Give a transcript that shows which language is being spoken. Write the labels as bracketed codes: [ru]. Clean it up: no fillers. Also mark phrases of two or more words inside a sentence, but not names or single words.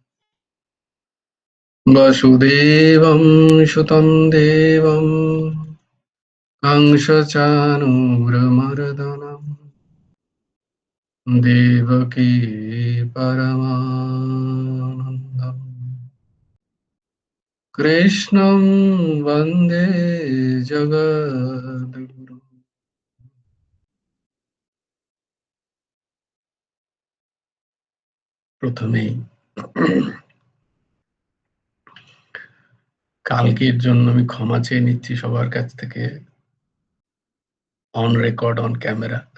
[sa] वसुदेवं सुतं देवं कंसचाणूरमर्दनं देवकी परमानन्दम् कृष्णं वन्दे जगद्गुरुम्। [bn] প্রথমেই কালকের জন্য আমি ক্ষমা চেয়ে নিচ্ছি সবার কাছ থেকে, [en] on record on camera.